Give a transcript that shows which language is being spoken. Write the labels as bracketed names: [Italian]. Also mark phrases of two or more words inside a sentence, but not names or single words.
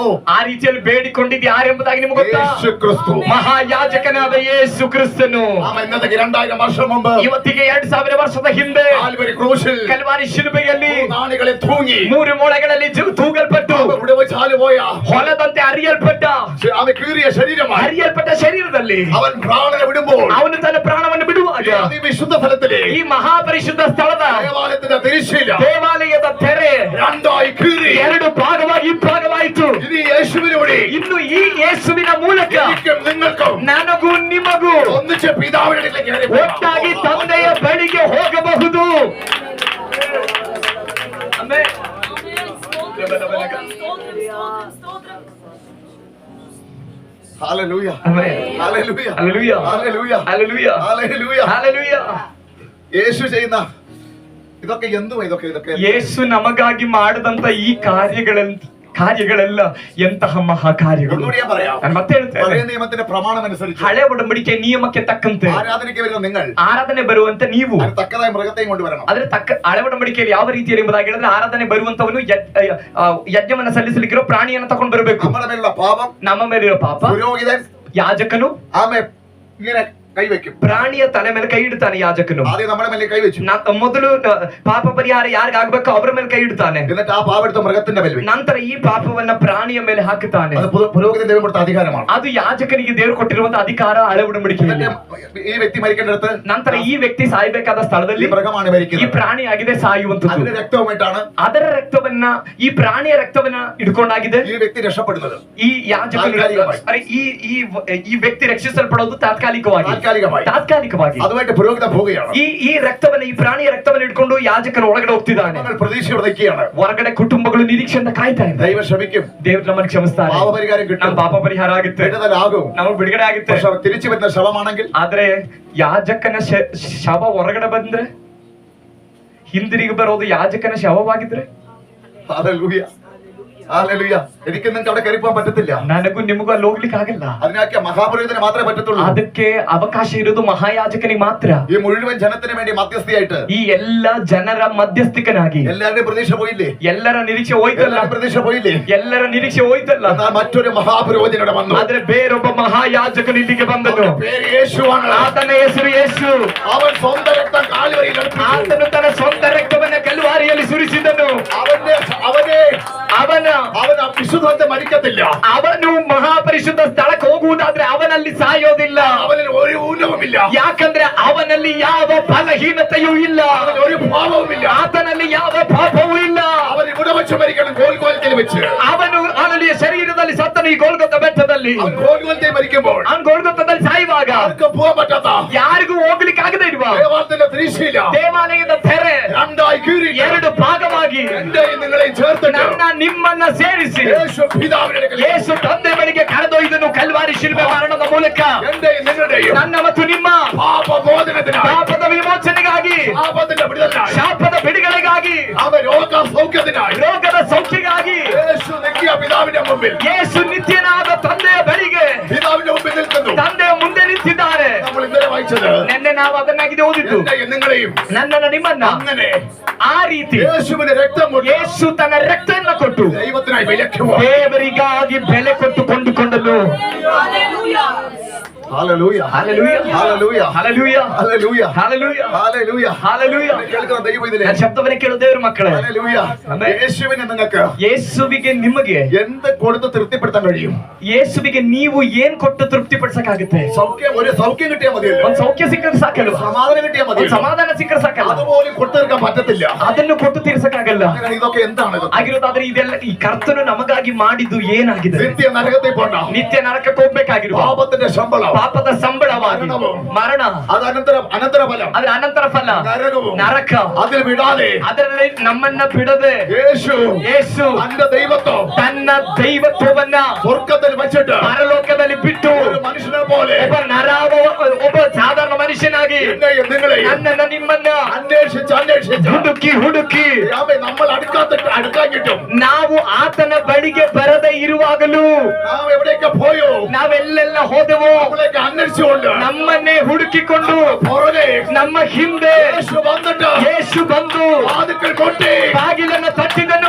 [Kannada] ಆ ರೀತಿಯಲ್ಲಿ ಬೇಡಿಕೊಂಡಿದ್ದು ಯಾರೆಂಬುದಾಗಿ ನಿಮಗೆ ಗೊತ್ತಾ? [Malayalam] യേശു ക്രിസ്തു. [Kannada] ಮಹಾಯಾಜಕನಾದ ಯೇಸು ಕ್ರಿಸ್ತನು. [Malayalam] ഇന്നത്തെ 2000 വർഷം മുമ്പ്, [Kannada] ಇವತ್ತಿಗೆ 2000 ವರ್ಷದ ಹಿಂದೆ [Malayalam] കാൽവരി ക്രൂശിൽ [Kannada] ಕಲ್ವಾರಿ ಶಿಲುಬೆಯಲ್ಲಿ [Malayalam] 3 ആണികളിൽ തൂങ്ങി [Kannada] 3 ಮೊಳೆಗಳಲ್ಲಿ ತೂಗಲ್ಪಟ್ಟು ಹೊಲದಂತೆ ಹರಿಯಲ್ಪಟ್ಟ [Malayalam] കീറിയ ശരീരമായി [Kannada] ಹರಿಯಲ್ಪಟ್ಟ ಶರೀರದಲ್ಲಿ [Malayalam] അവൻ പ്രാണനെ വിടുമ്പോൾ [Kannada] ಅವನು ತನ್ನ ಪ್ರಾಣವನ್ನು ಬಿಡುವಾಗ [Malayalam] അതിവിശുദ്ധ സ്ഥലത്തിലെ [Kannada] ಈ ಮಹಾಪರಿಶುದ್ಧ ಸ್ಥಳದ [Malayalam] ദേവാലയത്തിന്റെ തിരശ്ശീല [Kannada] ದೇವಾಲಯದ ತೆರೆ [Malayalam] രണ്ടായി കീറി [Kannada] 2 ಭಾಗವಾಗಿ ಇಬ್ಬಾಗವಾಯಿತು. [Malayalam] ഇനി യേശുവിലൂടെ [Kannada] ಇನ್ನು ಈ ಯೇಸುವಿನ ಮೂಲಕ [Malayalam] എനിക്കും നിങ്ങൾക്കും [Kannada] ನನಗೂ ನಿಮಗೂ [Malayalam] ഒന്നിച്ച് പിതാവിന്റെ അടുക്കലേക്ക് [Kannada] ಒಟ್ಟಾಗಿ ತಂದೆಯ ಬಳಿಗೆ ಹೋಗಬಹುದು. ಆಮೆನ್. [Malayalam] ഹല്ലേലൂയ, [Kannada] ಆಮೆನ್. [Malayalam] ഹല്ലേലൂയ, ഹല്ലേലൂയ, ഹല്ലേലൂയ, ഹല്ലേലൂയ, ഹല്ലേലൂയ. ഹല്ലേലൂയ. യേശു ചെയ്യുന്ന ഇതൊക്കെ എന്തുവാ? ഇതൊക്കെ [Kannada] ಯೇಸು ನಮಗಾಗಿ ಮಾಡಿದಂತ ಈ ಕಾರ್ಯಗಳೆಲ್ಲ ಎಂತಹ ಮಹಾ ಕಾರ್ಯಗಳು. [Malayalam] ഒന്നുകൂടി ഞാൻ പറയാം. [Kannada] ನಾನು ಮತ್ತೆ ಹೇಳ್ತೇನೆ, [Malayalam] പഴയ നിയമത്തിന്റെ പ്രമാണം അനുസരിച്ച് [Kannada] ಹಳೆ ಒಡಂಬಡಿಕೆ ನಿಯಮಕ್ಕೆ ತಕ್ಕಂತೆ [Malayalam] ആരാധനയ്ക്ക് വരുന്ന നിങ്ങൾ [Kannada] ಆರಾಧನೆ ಬರುವಂತ ನೀವು [Malayalam] അതിന് തക്കതായ മൃഗത്തെയും കൊണ്ടുവരണം. [Kannada] ಆದ್ರೆ ಹಳೆ ಒಡಂಬಡಿಕೆಯಲ್ಲಿ ಯಾವ ರೀತಿಯಲ್ಲಿ ಎಂಬುದಾಗಿ ಹೇಳಿದ್ರೆ ಆರಾಧನೆ ಬರುವಂತವನು ಯಜ್ಞವನ್ನ ಸಲ್ಲಿಸಲಿಕ್ಕಿರೋ ಪ್ರಾಣಿಯನ್ನ ತಗೊಂಡು ಬರಬೇಕು. [Malayalam] നമ്മുടെ മേലുള്ള പാപം, [Kannada] ನಮ್ಮ ಮೇಲಿರೋ ಪಾಪ [Malayalam] പുരോഹിതൻ [Kannada] ಯಾಜಕನು [Malayalam] ആമേ ഇങ്ങനെ കൈവയ്ക്കും. [Kannada] ಪ್ರಾಣಿಯ ತಲೆ ಮೇಲೆ ಕೈ ಇಡ್ತಾನೆ ಯಾಜಕನು. [Malayalam] ആദ്യം നമ്മുടെ മേലെ കൈവച്ചു, [Kannada] ಮೊದಲು ಪಾಪ ಪರಿಹಾರ ಯಾರಿಗಾಗಬೇಕು ಅವರ ಮೇಲೆ ಕೈ ಇಡ್ತಾನೆ. [Malayalam] എന്നിട്ട് ആ പാപെടുത്ത മൃഗത്തിന്റെ മേൽ വെക്കും. [Kannada] ನಂತರ ಈ ಪಾಪವನ್ನ ಪ್ರಾಣಿಯ ಮೇಲೆ ಹಾಕುತ್ತಾನೆ. [Malayalam] അത് പുരോഹിതൻ ദൈവം കൊടുത്ത അധികാരമാണ്. [Kannada] ಅದು ಯಾಜಕನಿಗೆ ದೇವರು ಕೊಟ್ಟಿರುವಂತ ಅಧಿಕಾರ ಹಳೆ ಒಡಂಬಡಿಕೆಯಲ್ಲಿ. [Malayalam] ഈ വ്യക്തി മരിക്കേണ്ടടുത്ത് [Kannada] ನಂತರ ಈ ವ್ಯಕ್ತಿ ಸಾಯಬೇಕಾದ [Malayalam] ഈ [Kannada] ಸ್ಥಳದಲ್ಲಿ [Malayalam] മൃഗമാണ് [Kannada] ಈ [Malayalam] മരിക്കുന്നത്. [Kannada] ಪ್ರಾಣಿಯಾಗಿದೆ ಸಾಯುವಂತದ್ದು. [Malayalam] അതിന്റെ രക്തവുമായിട്ടാണ് [Kannada] ಅದರ ರಕ್ತವನ್ನ ಈ ಪ್ರಾಣಿಯ ರಕ್ತವನ್ನ ಇಟ್ಕೊಂಡಾಗಿದೆ [Malayalam] ഈ വ്യക്തി രക്ഷപ്പെടുന്നത്. [Kannada] ಈ ಯಾಜಕನು ಈ ವ್ಯಕ್ತಿ ರಕ್ಷಿಸಲ್ಪಡೋದು ತಾತ್ಕಾಲಿಕವಾಗಿ. [Malayalam] അതുമായിട്ട് പുരോഹിതൻ പോവുകയാണ്. [Kannada] ಈ ರಕ್ತವನ್ನ ಈ ಪ್ರಾಣಿಯ ರಕ್ತವನ್ನ ಇಟ್ಕೊಂಡು ಯಾಜಕನು ಒಳಗಡೆ ಹೋಗ್ತಿದ್ದಾನೆ. [Malayalam] പ്രതീക്ഷയോടെ നിൽക്കുകയാണ്. [Kannada] ಹೊರಗಡೆ ಕುಟುಂಬಗಳು ನಿರೀಕ್ಷೆಯಿಂದ ಕಾಯ್ತಾ ಇದ್ದಾರೆ. [Malayalam] ദൈവം ക്ഷമിക്കും, [Kannada] ದೇವರು ನಮ್ಮನ್ನು ಕ್ಷಮಿಸ್ತಾರೆ, [Malayalam] പാപപരിഹാരം കിട്ടും, [Kannada] ನಮ್ಮ ಪಾಪ ಪರಿಹಾರ ಆಗುತ್ತೆ, [Malayalam] വിടുതലാകും, [Kannada] ನಮಗೆ ಬಿಡುಗಡೆ ಆಗುತ್ತೆ. [Malayalam] പക്ഷേ തിരിച്ചു വരുന്ന ശവമാണെങ്കിൽ, [Kannada] ಆದ್ರೆ ಯಾಜಕನ ಶವ ಹೊರಗಡೆ ಬಂದ್ರೆ ಹಿಂದಿರುಗಿ ಬರೋದು ಯಾಜಕನ ಶವವಾಗಿದ್ರೆ [Malayalam] ഹല്ലേലൂയ, ഹല്ലേലൂയ. എനിക്ക് നിങ്ങൾക്ക് അവിടെ കയറി പോകാൻ പറ്റത്തില്ല. [Kannada] ನನಗೂ ನಿಮಗೂ ಅಲ್ಲಿ ಹೋಗ್ಲಿಕ್ಕೆ ಆಗಲ್ಲ. [Malayalam] അതിനൊക്കെ മഹാപുരോഹിതന് മാത്രമേ പറ്റത്തുള്ളൂ. [Kannada] ಅದಕ್ಕೆ ಅವಕಾಶ ಇರೋದು ಮಹಾಯಾಜಕನಿಗೆ ಮಾತ್ರ. [Malayalam] ഈ മുഴുവൻ ജനത്തിന് വേണ്ടി മധ്യസ്ഥയായിട്ട് [Kannada] ಈ ಎಲ್ಲ ಜನರ ಮಧ್ಯಸ್ಥಿಕನಾಗಿ. [Malayalam] എല്ലാവരുടെയും പ്രതീക്ഷ പോയില്ലേ? [Kannada] ಎಲ್ಲರ ನಿರೀಕ್ಷೆ ಹೋಯ್ತಲ್ಲ, [Malayalam] പ്രതീക്ഷ പോയില്ലേ? [Kannada] ಎಲ್ಲರ ನಿರೀಕ್ಷೆ ಹೋಯ್ತಲ್ಲ. [Malayalam] എന്നാൽ മറ്റൊരു മഹാപുരോഹിതനോട് വന്നു. [Kannada] ಆದ್ರೆ ಬೇರೊಬ್ಬ ಮಹಾಯಾಜಕನು ಇಲ್ಲಿಗೆ ಬಂದನು. [Malayalam] പേര് യേശുവാണ്. [Kannada] ಆತನ ಹೆಸರು ಯೇಸು. [Malayalam] അവൻ സ്വന്തം രക്തം കാൽവരിയിൽ ഒഴുക്കി. [Kannada] ಆತನು ತನ್ನ ಸ್ವಂತ ರಕ್ತವನ್ನ ಕಲ್ವಾರಿಯಲ್ಲಿ ಸುರಿಸಿದನು. [Malayalam] അവൻ വിശുദ്ധത്തെ മരിക്കത്തില്ല. [Kannada] ಅವನು ಮಹಾಪರಿಶುದ್ಧ ಸ್ಥಳಕ್ಕೆ ಹೋಗುವುದಾದ್ರೆ ಅವನಲ್ಲಿ ಸಾಯೋದಿಲ್ಲ. [Malayalam] അവനിൽ ഒരു ഊനവുമില്ല. [Kannada] ಯಾಕಂದ್ರೆ ಅವನಲ್ಲಿ ಯಾವ ಬಲಹೀನತೆಯೂ ಇಲ್ಲ, [Malayalam] ഒരു പാപവുമില്ല. [Kannada] ಆತನಲ್ಲಿ ಯಾವ ಪಾಪವೂ ಇಲ್ಲ. [Malayalam] അവൻ ഇവിടെ വെച്ച് മരിക്കണം, ഗോൽഗോലയിൽ വെച്ച്. [Kannada] ಅವನು ಅವನಲ್ಲಿ ಶರೀರದಲ್ಲಿ ಸತ್ತನು ಈ ಗೋಲ್ಗೊತ್ತ ಬೆಟ್ಟದಲ್ಲಿ. [Malayalam] അവൻ ഗോൽഗോലയിൽ മരിക്കുമ്പോൾ [Kannada] ಅವನು ಗೋಲ್ಗೊತ್ತದಲ್ಲಿ ಸಾಯುವಾಗ [Malayalam] ആർക്കും പോകാൻ പറ്റാത്ത, [Kannada] ಯಾರಿಗೂ ಹೋಗ್ಲಿಕ್ಕೆ ಆಗದೆ ಇರುವ [Malayalam] ദേവാലയത്തിന്റെ തിരശ്ശീല [Kannada] ದೇವಾಲಯದ ತೆರೆ [Malayalam] രണ്ടായി കീറി [Kannada] 2 ಭಾಗವಾಗಿ [Malayalam] എന്റെയും നിങ്ങളെയും ചേർത്തിട്ട് [Kannada] ನಿಮ್ಮನ್ನ ಸೇರಿಸಿ [Malayalam] യേശു പിതാവിന്റെ അടുക്കൽ, [Kannada] ಯೇಸು ತಂದೆ ಬಳಿಗೆ ಕರೆದೊಯ್ದನು ಕಲ್ವಾರಿ ಶಿಲ್ಪೆ ಮರಣದ ಮೂಲಕ. [Malayalam] എന്റെയും നിങ്ങളുടെയും [Kannada] ನನ್ನ ಮತ್ತು ನಿಮ್ಮ [Malayalam] പാപമോചനത്തിനായി, [Kannada] ಪಾಪದ ವಿಮೋಚನೆಗಾಗಿ, [Malayalam] പാപത്തിന്റെ വിടുതലിനായി, [Kannada] ಶಾಪದ ಬಿಡುಗಡೆಗಾಗಿ, [Malayalam] അവൻ രോഗസൗഖ്യത്തിനായി [Kannada] ರೋಗದ ಸೌಖ್ಯಕ್ಕಾಗಿ [Malayalam] യേശു നിൽക്കുക പിതാവിന്റെ മുമ്പിൽ. [Kannada] ಯೇಸು ನಿತ್ಯನಾದ ತಂದೆಯ ಬಳಿಗೆ [Malayalam] പിതാവിന്റെ മുമ്പിൽ നിൽക്കുന്നു. [Kannada] ತಂದೆಯ ಮುಂದೆ ನಿಂತಿದ್ದಾರೆ. [Malayalam] നമ്മൾ ഇന്നലെ വായിച്ചത് [Kannada] ನಿನ್ನೆ ನಾವು ಅದನ್ನಾಗಿದೆ ಓದಿದ್ದು. [Malayalam] എന്റെയും നിങ്ങളെയും [Kannada] ನನ್ನನ್ನು ನಿಮ್ಮನ್ನ [Malayalam] അങ്ങനെ [Kannada] ಆ ರೀತಿ [Malayalam] യേശുവിന്റെ രക്തം കൊണ്ട് [Kannada] ಯೇಸು ತನ್ನ ರಕ್ತವನ್ನು ಕೊಟ್ಟು [Malayalam] ദൈവത്തിനായി വിലക്കുവാൻ, [Kannada] ದೇವರಿಗಾಗಿ ಬೆಲೆ ಕೊಟ್ಟು ಕೊಂಡುಕೊಂಡನು. [Malayalam] ഹല്ലേലൂയ, ഹല്ലേലൂയ, ഹല്ലേലൂയ, ഹല്ലേലൂയ, ഹല്ലേലൂയ, ഹല്ലേലൂയ, ഹല്ലേലൂയ. ഹല്ലേലൂയ. കേൾക്കുന്ന ദൈവം ഇതിലെ ഞാൻ ശബ്ദവനെ [Kannada] ಕೇಳು ದೇವರ ಮಕ್ಕಳೇ. [Malayalam] ഹല്ലേലൂയ. ആമേൻ. യേശുവിനെ നിങ്ങൾക്ക് [Kannada] ಯೇಸುವಿಗೆ ನಿಮಗೆ [Malayalam] എന്ത് കൊടുത്ത് തൃപ്തിപ്പെടുത്താൻ കഴിയും? [Kannada] ಯೇಸುವಿಗೆ ನೀವು ಏನ್ ಕೊಟ್ಟು ತೃಪ್ತಿಪಡಿಸಕ್ಕಾಗುತ್ತೆ? [Malayalam] ഒരു സൗഖ്യം കിട്ടിയാൽ മതിയല്ലോ, [Kannada] ಒಂದ್ ಸೌಖ್ಯ ಸಿಕ್ಕರೆ ಸಾಕಲ್ವಾ? [Malayalam] സമാധാനം കിട്ടിയാൽ [Kannada] ಒಂದ್ [Malayalam] മതിയല്ലോ. [Kannada] ಸಮಾಧಾನ ಸಿಕ್ಕರೆ ಸಾಕಲ್ಲ? [Malayalam] അതുപോലും കൊടുത്തെടുക്കാൻ പറ്റത്തില്ല. [Kannada] ಅದನ್ನು ಕೊಟ್ಟು ತೀರ್ಸಕ್ಕಾಗಲ್ಲ. [Malayalam] അങ്ങനെ ഇതൊക്കെ എന്താണ്? [Kannada] ಆಗಿರೋದಾದ್ರೆ ಇದೆಲ್ಲ ಈ ಕರ್ತನು ನಮಗಾಗಿ ಮಾಡಿದ್ದು ಏನಾಗಿದೆ? [Malayalam] നിത്യ നരകത്തിൽ പോണ്ട, [Kannada] ನಿತ್ಯ ನರಕಕ್ಕೆ ಹೋಗ್ಬೇಕಾಗಿರುವ [Malayalam] പാപത്തിന്റെ ശമ്പളം, [Kannada] ಪಾಪದ ಸಂಬಳವಾಗಿ ಮರಣ, [Malayalam] അത് അനന്തര ഫലം, [Kannada] ಅದ್ರ ಅನಂತರ ಫಲ [Malayalam] നരകവും, [Kannada] ನರಕ. [Malayalam] അതിൽ വിടാതെ [Kannada] ಅದರಲ್ಲಿ ನಮ್ಮನ್ನ ಬಿಡದೆ [Malayalam] യേശു [Kannada] ತನ್ನ [Malayalam] ദൈവത്വം [Kannada] ತನ್ನ ದೈವತ್ವವನ್ನ [Malayalam] സ്വർഗത്തിൽ വെച്ചിട്ട് [Kannada] ಪರಲೋಕದಲ್ಲಿ ಬಿಟ್ಟು [Malayalam] ഒരു മനുഷ്യനെ പോലെ [Kannada] ಒಬ್ಬ ಸಾಧಾರಣ ಮನುಷ್ಯ മനുഷ്യനാಗಿ നನ್ನನ್ನ ನಿಮ್ಮನ್ನ ಹುಡುಕಿ ಹುಡುಕಿ ನಾವು ಆತನ ಬಳಿಗೆ ಬರದೇ ಇರುವಾಗಲೂ ನಾವೆಲ್ಲೆಲ್ಲ ಹೋದೆವೋ ನಮ್ಮನ್ನೇ ಹುಡುಕಿಕೊಂಡು ನಮ್ಮ ಹಿಂದೆ ಯೇಸು ಬಂದು ಬಾಗಿಲನ್ನು ತಟ್ಟಿದನು.